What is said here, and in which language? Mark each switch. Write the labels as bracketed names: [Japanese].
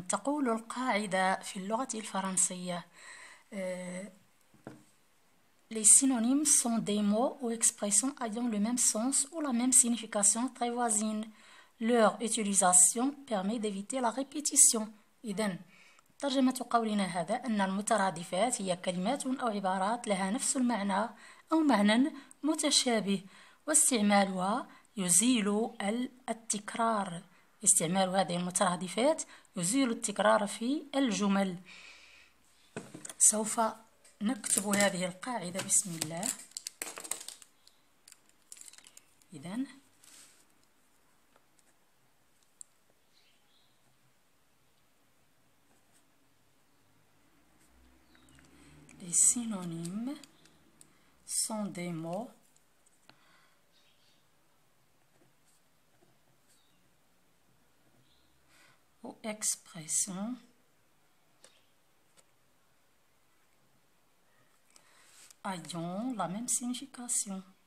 [Arabic] تقول القاعدة في اللغة الفرنسية [French] les synonymes sont des mots ou expressions ayant le même sens ou la même signification très voisine. Leur utilisation permet d'éviter la répétition. [Arabic] إذن ترجمة قولنا هذا أن المترادفات هي كلمات أو عبارات لها نفس المعنى أو معنى متشابه، واستعمالها يزيل التكرار. استعمال هذه المترادفات يزيل التكرار في الجمل. سوف نكتب هذه القاعدة بسم الله. [French] إذن les synonymes sont des mots ou expressions ayant la même signification.